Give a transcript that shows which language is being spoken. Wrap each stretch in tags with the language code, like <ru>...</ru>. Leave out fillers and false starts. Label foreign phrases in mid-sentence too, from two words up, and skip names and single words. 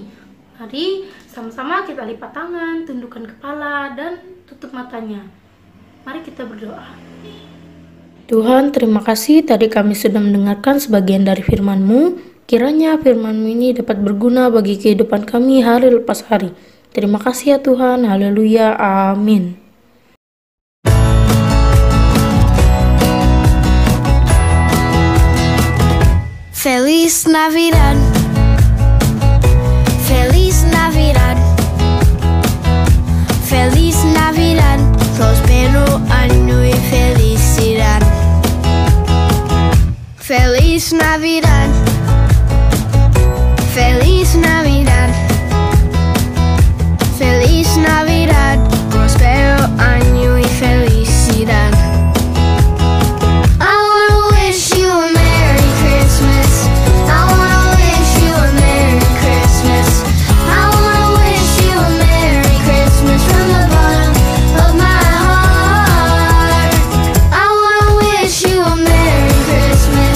<id>Mari sama-sama kita lipat tangan, tundukkan kepala, dan tutup matanya. Mari kita berdoa. Tuhan, terima kasih tadi kami sudah mendengarkan sebagian dari firman-Mu. Kiranya firman-Mu ini dapat berguna bagi kehidupan kami hari lepas hari. Terima kasih ya Tuhan. Haleluya. Amin.</id> <es>Feliz Navidad, Feliz Navidad, Feliz Navidad, próspero año y felicidad. Feliz Navidad, Feliz Navidad, Feliz Navidad, próspero año y felicidad.</es> <en>I wanna wish you a Merry Christmas. I wanna wish you a Merry Christmas. I wanna wish you a Merry Christmas from the bottom of my heart. I wanna wish you a Merry Christmas.</en>